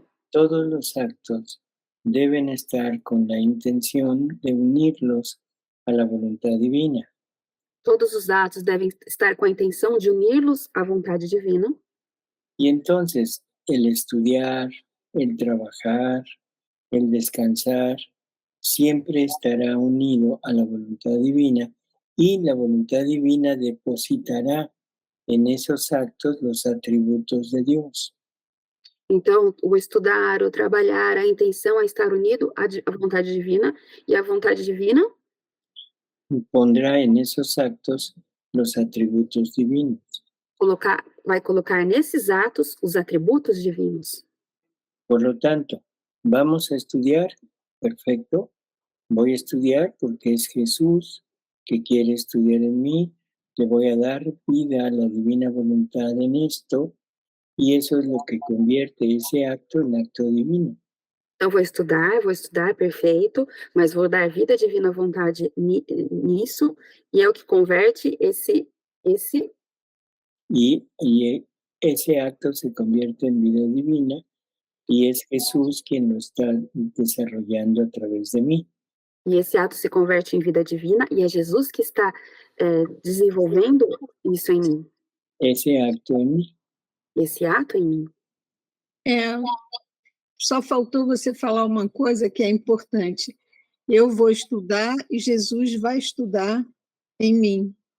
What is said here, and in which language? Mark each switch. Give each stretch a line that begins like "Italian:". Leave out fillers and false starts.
Spanish: Todos los actos deben estar con la intención de unirlos a la voluntad divina.
Portuguese: Todos os atos devem estar com a intenção de uni-los à vontade divina.
Spanish: Y entonces, el estudiar, el trabajar, el descansar, siempre estará unido a la voluntad divina y la voluntad divina depositará en esos actos los atributos de Dios.
Portuguese: Então, o estudar, o trabalhar, a intenção é estar unido à vontade divina, e a vontade divina
Spanish: Pondrá en esos actos los atributos divinos.
Portuguese: vai colocar nesses atos os atributos divinos.
Spanish: Por lo tanto, vamos a estudiar, perfecto, voy a estudiar porque es Jesús que quiere estudiar en mí, le voy a dar vida a la divina voluntad en esto, y eso es lo que convierte ese acto en acto divino.
Portuguese: Então, vou estudar, perfeito, mas vou dar vida à divina vontade nisso, e é o que converte esse
Spanish: Y ese acto se convierte en vida divina, y es Jesús quien lo está desarrollando a través de mí.
Portuguese: E esse ato se converte em vida divina, e é Jesus que está desenvolvendo isso em mim,
Spanish: Esse acto en mí.
Portuguese: esse ato em mim. Só faltou você falar uma coisa que é importante. Eu vou estudar e Jesus vai estudar em mim.